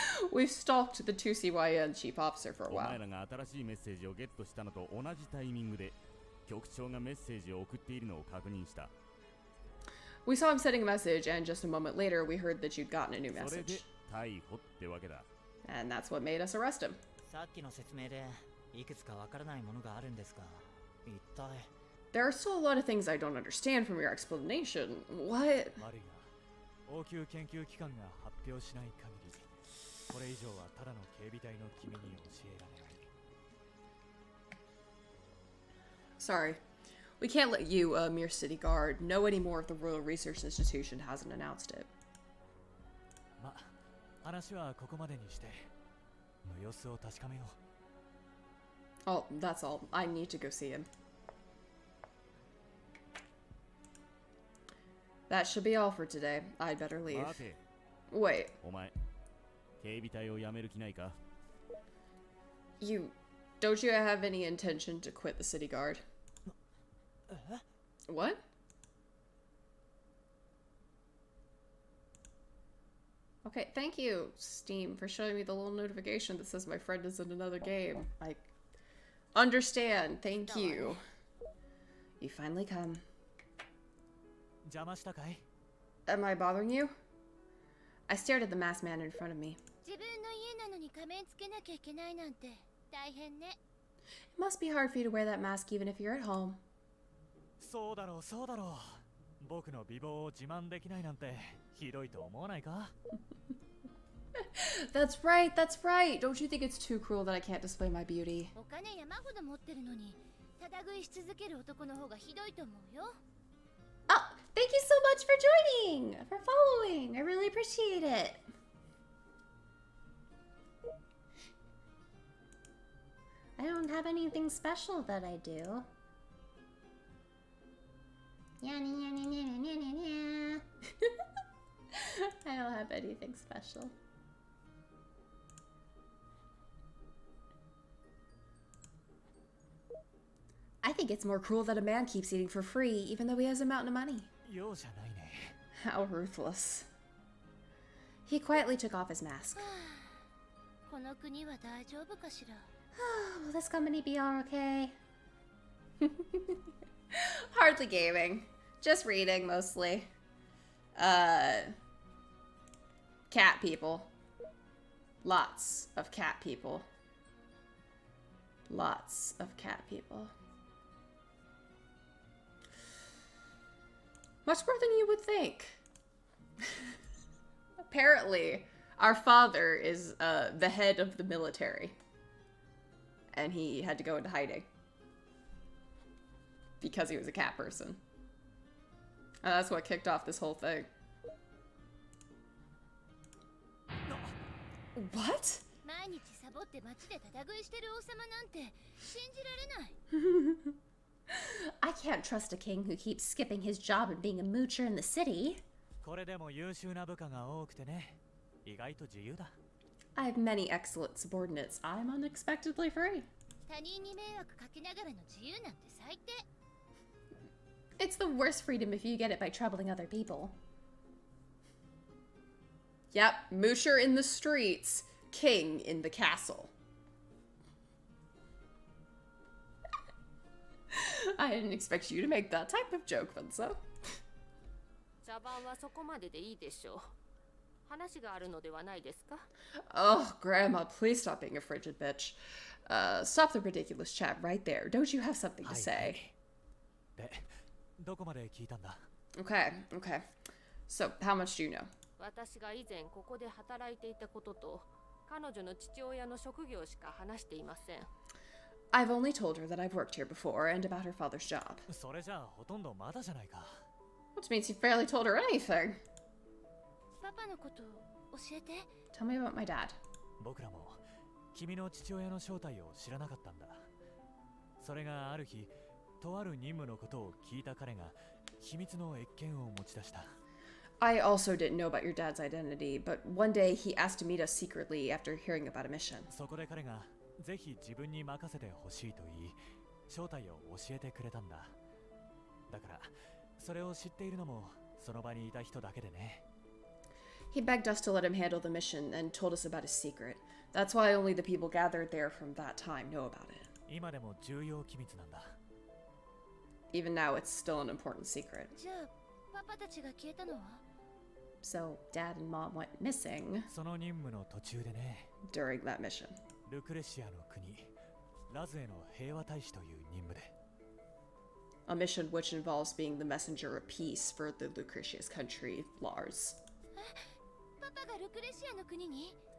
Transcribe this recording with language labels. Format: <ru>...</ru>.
<en>We've stalked the 2CYN chief officer for a</en> <ja>お前</ja> <en>while.</en> <ja>らが新しいメッセージをゲットしたのと同じタイミングで局長がメッセージを送っているのを確認した。</ja> <en>We saw him sending a message, and just a moment later, we heard that you'd gotten a new</en> <ja>それで</ja> <en>message.</en> <ja>逮捕ってわけだ。</ja> <en>And that's what made us arrest him.</en> <ja>さっきの説明でいくつかわからないものがあるんですが、一体</ja> <en>There are still a lot of things I don't understand from your explanation. What?</en> <ja>悪いが応急研究機関が発表しない限りこれ以上はただの警備隊の君に教えられない。</ja> <en>Sorry. We can't let you, a mere city guard, know any more if the Royal Research Institution hasn't announced it. ま、話はここまでにしての様子を確かめよう。 Oh, that's all. I need to go see him. That should be all for today. I'd better leave.</en> <ja>待て、</ja> <en>Wait,</en> <ja>お前、警備隊を辞める気ないか？</ja> <en>don't you have any intention to quit the city guard? What? Okay, thank you, Steam, for showing me the little notification that says my friend is in another game. I understand. Thank you. You finally come.</en> <ja>邪魔したかい？</ja> <en>Am I bothering you? I stared at the masked man in front of me.</en> <ja>自分の家なのに仮面つけなきゃいけないなんて大変ね。</ja> <en>It must be hard for you to wear that mask even if you're at home.</en> <ja>そうだろうそうだろう。僕の美貌を自慢できないなんてひどいと思わないか？</ja> <en>That's right, that's right. Don't you think it's too cruel that I can't display my beauty?</en> <ja>お金山ほど持ってるのにただ食いし続ける男の方がひどいと思うよ。</ja> <en>Oh, thank you so much for joining, for following. I really appreciate it. I don't have anything special that I do. I don't have anything special. I think it's more cruel that a man keeps eating for free, even though he has a mountain of money.</en> <ja>容赦ないね。</ja> <en>How ruthless. He quietly took off his mask.</en> <ja>この国は大丈夫かしら。</ja> <en>Will this company be all okay? Hardly gaming. Just reading, mostly. Cat people. Lots of cat people. Lots of cat people. Much more than you would think. Apparently, our father is the head of the military. And he had to go into hiding. Because he was a cat person. And that's what kicked off this whole thing. What?</en> <ja>毎日サボって街でただ食いしてる王様なんて信じられない。</ja> <en>I can't trust a king who keeps skipping his job and being a moocher in the city.</en> <ja>これでも優秀な部下が多くてね。意外と自由だ。</ja> <en>I have many excellent subordinates. I'm unexpectedly free.</en> <ja>他人に迷惑かけながらの自由なんて最低。</ja> <en>It's the worst freedom if you get it by troubling other people. Yep, moocher in the streets, king in the castle. I didn't expect you to make that type of joke, Vansa.</en> <ja>茶番はそこまででいいでしょう。話があるのではないですか？</ja> <en>Oh, Grandma, please stop being a frigid bitch. Stop the ridiculous chat right there. Don't you have something to say?</en> <ja>で、どこまで聞いたんだ？</ja> <en>Okay, okay. So, how much do you know?</en> <ja>私が以前ここで働いていたことと彼女の父親の職業しか話していません。</ja> <en>I've only told her that I've worked here before and about her father's job.</en> <ja>それじゃあほとんどまだじゃないか。</ja> <en>Which means you barely told her anything.</en> <ja>パパのこと教えて。</ja> <en>Tell me about my dad.</en> <ja>僕らも君の父親の正体を知らなかったんだ。それがある日、とある任務のことを聞いた彼が秘密の謁見を持ち出した。</ja> <en>I also didn't know about your dad's identity, but one day he asked to meet us secretly after hearing about a mission.</en> <ja>そこで彼がぜひ自分に任せてほしいと言い、正体を教えてくれたんだ。だから、それを知っているのもその場にいた人だけでね。</ja> <en>He begged us to let him handle the mission and told us about his secret. That's why only the people gathered there from that time know about it.</en> <ja>今でも重要機密なんだ。</ja> <en>Even now, it's still an important secret.</en> <ja>じゃあパパたちが消えたのは？</ja> <en>So, Dad and Mom went missing</en> <ja>その任務の途中でね、</ja> <en>during that mission.</en> <ja>ルクレシアの国、ラズへの平和大使という任務で。</ja> <en>A mission which involves being the messenger of peace for the Lucretia's country, Lars.</en> <ja>パパがルクレシアの国に？</ja>